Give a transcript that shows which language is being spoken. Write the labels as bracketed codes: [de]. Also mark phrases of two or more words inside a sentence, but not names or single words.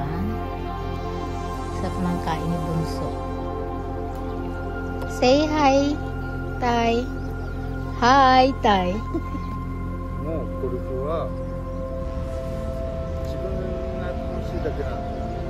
[tl] Sarap ng kain ni Bunso. [en] Say hi, Tay. Hi, Tay. [ja] もうゴルフは自分が楽しいだけなんで